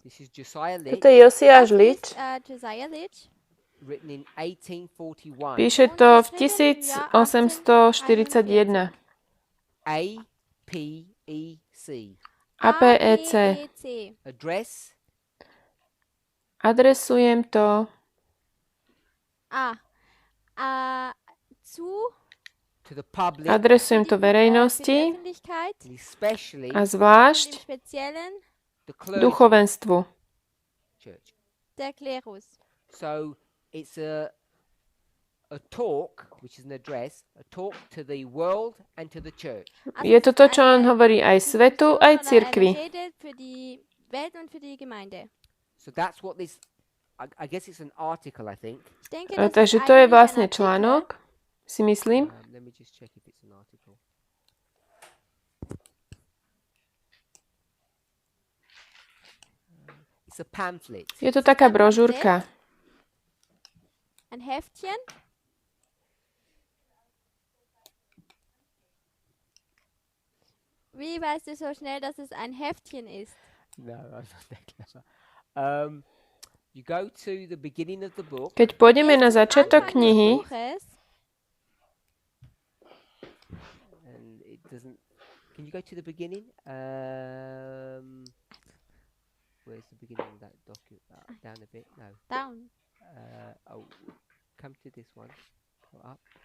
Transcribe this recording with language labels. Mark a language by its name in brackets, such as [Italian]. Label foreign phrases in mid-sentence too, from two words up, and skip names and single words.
[English] This is Josiah Litch, [Slovak] Toto je Josiáš [German] Das Litch. ist Josiah Litch. [English] written in 1841. [Slovak] Píše to v 1841. APEC. APEC. APEC. [English] Address [Slovak] Adresujem to [English] to the public, [Slovak] Adresujem to [German] für die [Slovak] verejnosti [German] Öffentlichkeit, [English] and especially [Slovak] a [German] im [Slovak] zvlášť [German] Speziellen [English] the clergy [Slovak] duchovenstvu. [English] church. [German] der Klerus. [English] So it's a talk, which is an address, a talk to the world and to the church. [Slovak] Je to to, čo on hovorí aj svetu, aj cirkvi. [German] Eine Rede für die Welt und für die Gemeinde. [English] So that's what this. I guess it's an article, I think. [German] Ich denke, das [Slovak] Takže [German] ist [Slovak] to je [German] eigentlich [Slovak] vlastne [German] ein Artikel. [Slovak] článok, si myslím. [English] Let me just check if it's an article. It's a pamphlet. [Slovak] Je to taká brožúrka. [German] Ein Heftchen. Wie weißt du so schnell, dass es ein Heftchen ist? [English] No, I'm not that clever. You go to the beginning of the book. [Slovak] Keď pôjdeme na začiatok [German] Anfang des [Slovak] knihy, [German] Buches. [English] And it doesn't. Can you go to the beginning? Where's the beginning of that document? Down a bit. No. Down. Come to this one. Go up.